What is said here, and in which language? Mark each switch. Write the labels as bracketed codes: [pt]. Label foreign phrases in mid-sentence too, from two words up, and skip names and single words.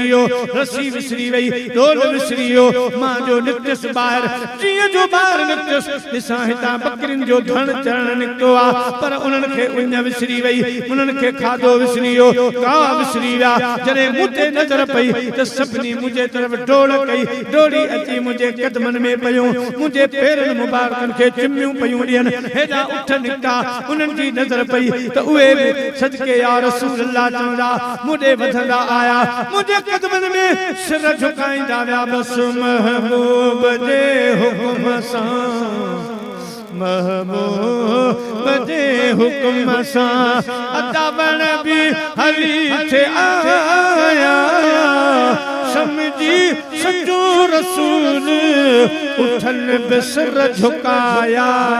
[sd] वियो रस्सी विसरी वई ढोल विसरी वियो मां जो निकितसि ॿाहिरि जीअं जो ॿाहिरि निकितसि ॾिसां हितां बकरियुनि जो धण चढ़णु निकितो आहे पर उन्हनि खे उञ विसरी वई उन्हनि खे खाधो विसरी वियो गाह विसरी विया जॾहिं मूं ते नज़र पई त सभिनी मुंहिंजे तरफ़ डोड़ कई डोड़ी अची मुझे कदमन में पयूं मुझे पेरन मुबारकन के चिम्मियूं पयूं ॾियनि हेॾा उठ निकिता उन्हनि जी नज़र पई त उहे बि सदके [ar] يا رسول الله [sd] चवंदा मुझे वधंदा आया मुझे कदमन में सिर झुकाईंदा विया बसि महबूब जे हुक्म सां महबूब जे हुक्म सां अदावण बि हली थे आया समझी सचो रसूल उठन बिसर झुकाया